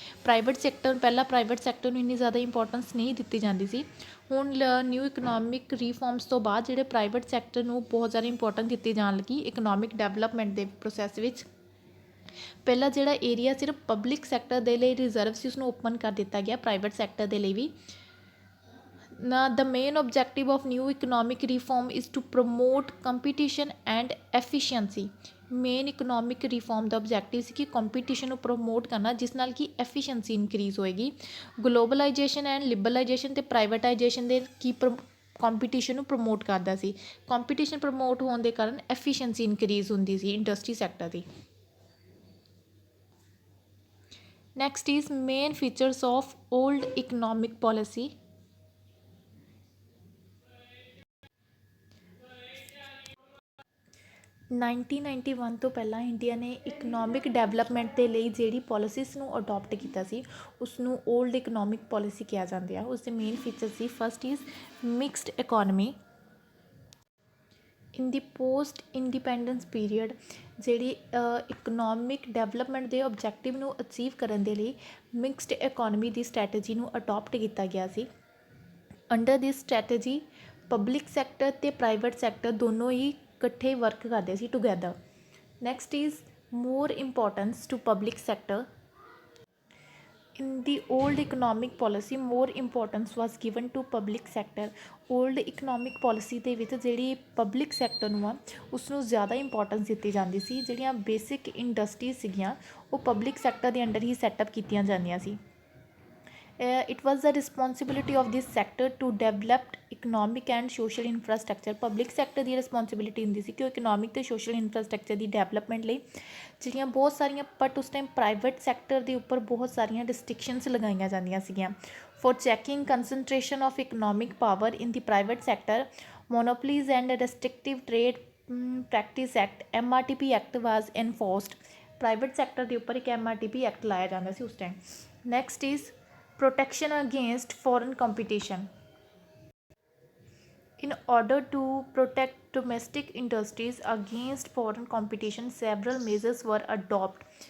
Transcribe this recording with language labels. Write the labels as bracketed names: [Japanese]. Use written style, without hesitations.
[Punjabi] ਪਹਿਲਾਂ private sector ਨੂੰ ਇੰਨੀ ਜ਼ਿਆਦਾ ਇੰਪੋਰਟੈਂਸ ਨਹੀਂ ਦਿੱਤੀ ਜਾਂਦੀ ਸੀ। ਹੁਣ ਨਿਊ ਇਕਨੋਮਿਕ ਰੀਫਾਰਮਸ ਤੋਂ ਬਾਅਦ ਜਿਹੜੇ ਪ੍ਰਾਈਵੇਟ ਸੈਕਟਰ ਨੂੰ ਬਹੁਤ ਜ਼ਿਆਦਾ ਇੰਪੋਰਟੈਂਸ ਦਿੱਤੀ ਜਾਣ ਲੱਗੀ ਇਕਨੋਮਿਕ ਡਿਵੈਲਪਮੈਂਟ ਦੇ ਪ੍ਰੋਸੈਸ ਵਿੱਚ। ਪਹਿਲਾਂ ਜਿਹੜਾ ਏਰੀਆ ਸਿਰਫ ਪਬਲਿਕ ਸੈਕਟਰ ਦੇ ਲਈ ਰਿਜ਼ਰਵ ਸੀ ਉਸਨੂੰ ਓਪਨ ਕਰ ਦਿੱਤਾ ਗਿਆ ਪ੍ਰਾਈਵੇਟ ਸੈਕਟਰ ਦੇ ਲਈ ਵੀ। [English] The main objective of new economic reform is to promote competition and efficiency. [Punjabi] Main economic reform ਦਾ objective ਸੀ ਕਿ ਕੰਪੀਟੀਸ਼ਨ ਨੂੰ ਪ੍ਰਮੋਟ ਕਰਨਾ ਜਿਸ ਨਾਲ ਕਿ ਐਫੀਸ਼ੀਐਂਸੀ ਇਨਕਰੀਜ਼ ਹੋਏਗੀ। ਗਲੋਬਲਾਈਜੇਸ਼ਨ ਐਂਡ ਲਿਬਰਲਾਈਜੇਸ਼ਨ ਅਤੇ ਪ੍ਰਾਈਵੇਟਾਈਜੇਸ਼ਨ ਦੇ ਕੀ ਕੰਪੀਟੀਸ਼ਨ ਨੂੰ ਪ੍ਰਮੋਟ ਕਰਦਾ ਸੀ। ਕੰਪੀਟੀਸ਼ਨ ਪ੍ਰਮੋਟ ਹੋਣ ਦੇ ਕਾਰਨ ਐਫੀਸ਼ੀਐਂਸੀ ਇਨਕਰੀਜ਼ ਹੁੰਦੀ ਸੀ industry sector ਦੀ। [English] Next is main features of old economic policy. [Punjabi] 1991 ਤੋਂ ਪਹਿਲਾਂ ਇੰਡੀਆ ਨੇ ਇਕਨੋਮਿਕ ਡਿਵੈਲਪਮੈਂਟ ਦੇ ਲਈ ਜਿਹੜੀ ਪੋਲਿਸੀਜ਼ ਨੂੰ ਅਡੋਪਟ ਕੀਤਾ ਸੀ ਉਸ ਨੂੰ ਓਲਡ ਇਕਨੋਮਿਕ ਪੋਲਿਸੀ ਕਿਹਾ ਜਾਂਦਾ ਆ। ਉਸ ਦੇ main feature ਸੀ, [English] First is mixed economy. [Punjabi] In ਦੀ post independence period ਜਿਹੜੀ ਇਕਨੋਮਿਕ ਡਿਵੈਲਪਮੈਂਟ ਦੇ ਓਬਜੈਕਟਿਵ ਨੂੰ ਅਚੀਵ ਕਰਨ ਦੇ ਲਈ ਮਿਕਸਡ ਇਕੋਨਮੀ ਦੀ ਸਟ੍ਰੈਟਜੀ ਨੂੰ ਅਡੋਪਟ ਕੀਤਾ ਗਿਆ ਸੀ। [English] under this strategy [Punjabi] ਪਬਲਿਕ ਸੈਕਟਰ ਅਤੇ ਪ੍ਰਾਈਵੇਟ ਸੈਕਟਰ ਦੋਨੋਂ ਹੀ ਇਕੱਠੇ ਵਰਕ ਕਰਦੇ ਸੀ together. [English] Next is more importance to public sector. In the old economic policy, more importance was given to public sector. Old economic policy [Punjabi] ਦੇ ਵਿੱਚ ਜਿਹੜੀ public sector ਨੂੰ ਆ ਉਸ ਨੂੰ ਜ਼ਿਆਦਾ ਇੰਪੋਰਟੈਂਸ ਦਿੱਤੀ ਜਾਂਦੀ ਸੀ। ਜਿਹੜੀਆਂ ਬੇਸਿਕ ਇੰਡਸਟਰੀਜ਼ ਸੀਗੀਆਂ ਉਹ ਪਬਲਿਕ ਸੈਕਟਰ ਦੇ ਅੰਡਰ ਹੀ ਸੈਟਅਪ ਕੀਤੀਆਂ ਜਾਂਦੀਆਂ ਸੀ। [English] It was the responsibility of this sector to develop economic and social infrastructure. [Punjabi] Public sector ਦੀ responsibility ਹੁੰਦੀ ਸੀ ਕਿ ਉਹ ਇਕਨੋਮਿਕ ਅਤੇ ਸੋਸ਼ਲ ਇਨਫਰਾਸਟਰਕਚਰ ਦੀ ਡਿਵੈਲਪਮੈਂਟ ਲਈ ਜਿਹੜੀਆਂ ਬਹੁਤ ਸਾਰੀਆਂ, [English] but ਉਸ time [Punjabi] ਪ੍ਰਾਈਵੇਟ ਸੈਕਟਰ ਦੇ ਉੱਪਰ ਬਹੁਤ ਸਾਰੀਆਂ ਰਿਸਟ੍ਰਿਕਸ਼ਨਸ ਲਗਾਈਆਂ ਜਾਂਦੀਆਂ ਸੀਗੀਆਂ। [English] For checking concentration of economic power in the private sector, monopolies and restrictive trade practice act MRTP act was enforced. [Punjabi] Private sector ਦੇ ਉੱਪਰ ਇੱਕ MRTP ਐਕਟ ਲਾਇਆ ਜਾਂਦਾ ਸੀ ਉਸ time. [English] Next is protection against foreign competition. In order to protect domestic industries against foreign competition, several measures were adopted.